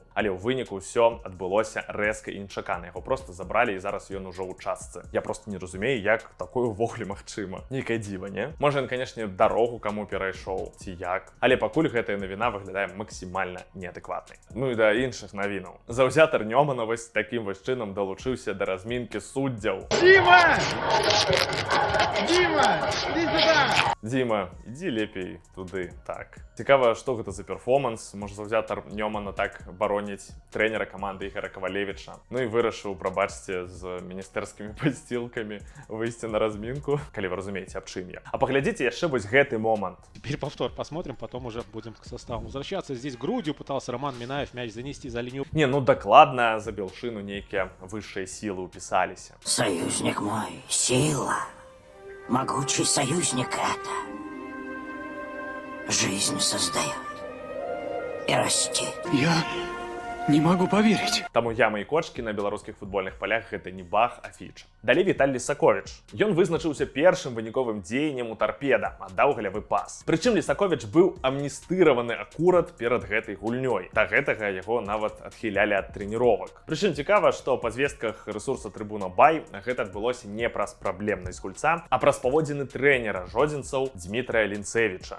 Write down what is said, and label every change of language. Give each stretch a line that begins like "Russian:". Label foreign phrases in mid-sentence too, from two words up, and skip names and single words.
Belarusian: Але ў выніку ўсё адбылося рэзка і нечакана. Яго проста забралі і зараз ён ужо ў частцы. Я просто не разумею, як такое ўвогуле магчыма. Нейкае дзіва, не? Можа, ён, канешне, дарогу каму перайшоў, ці як. Але пакуль гэтая навіна выглядае максімальна неадэкватнай. Ну і да іншых навінаў. Заўзятар Нёмана вось такім вось чынам далучыўся да размінкі суддзяў.
Russian: Дима! Дима, иди сюда! Дима,
Belarusian: ідзі лепей туды, так. Цікава, што гэта за перформанс. Можа, заўзятар Нёмана так бароніць трэнера каманды Ігора Кавалевіча. Ну і вырашыў, прабачце, з міністэрскімі падсцілкамі выйсці на размінку, калі вы разумееце, аб чым я. А паглядзіце яшчэ вось гэты момант.
Russian: Теперь повтор посмотрим, потом уже будем к составу возвращаться. Здесь грудью пытался Роман Минаев мяч занести за линию.
Belarusian: Не, ну дакладна, за белшыну нейкія высшыя сілы ўпісаліся.
Russian: Союзник мой, сила. Могучий союзник это. Жизнь создает и растет. Я не могу поверить.
Belarusian: Таму ямы і кочкі на беларускіх футбольных палях гэта не бах, а фіча. Далей Віталь Лісаковіч. Ён вызначыўся першым выніковым дзеяннем у Тарпеда, аддаў галявы пас. Прычым Лісаковіч быў амністыраваны акурат перад гэтай гульнёй. Да гэтага яго нават адхілялі ад трэніровак. Прычым цікава, што па звестках рэсурса Трыбуна Бай гэта адбылося не праз праблемнасць гульца, а праз паводзіны трэнера жодзінцаў Дмітрая Лінцевіча.